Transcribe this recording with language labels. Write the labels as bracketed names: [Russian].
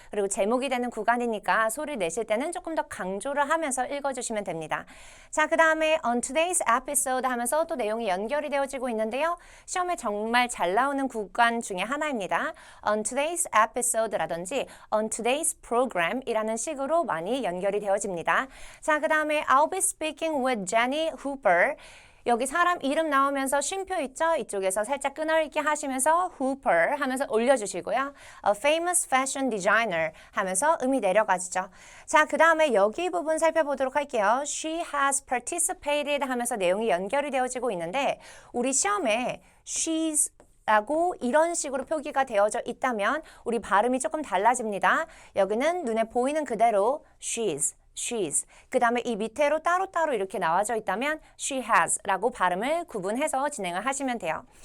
[Korean] 그리고 제목이 되는 구간이니까 소리 내실 때는 조금 더 강조를 하면서 읽어주시면 됩니다. 자, 그 다음에 [English] On Today's Episode [Korean] 하면서 또 내용이 연결이 되어지고 있는데요. 시험에 정말 잘 나오는 구간 중에 하나입니다. [English] On Today's Episode [Korean] 라든지 [English] On Today's Program [Korean] 이라는 식으로 많이 연결이 되어집니다. [English] 자, 그 다음에 I'll be speaking with Jenny Hooper. [Korean] 여기 사람 이름 나오면서 쉼표 있죠? 이쪽에서 살짝 끊어읽기 하시면서 Hooper 하면서 올려주시고요. [English] A famous fashion designer [Korean] 하면서 음이 내려가지죠. 자, 그 다음에 여기 부분 살펴보도록 할게요. [English] She has participated [Korean] 하면서 내용이 연결이 되어지고 있는데 우리 시험에 she's 라고 이런 식으로 표기가 되어져 있다면 우리 발음이 조금 달라집니다. 여기는 눈에 보이는 그대로 she's. 그 다음에 이 밑에로 따로따로 이렇게 나와져 있다면 [English] she has [Korean] 라고 발음을 구분해서 진행을 하시면 돼요.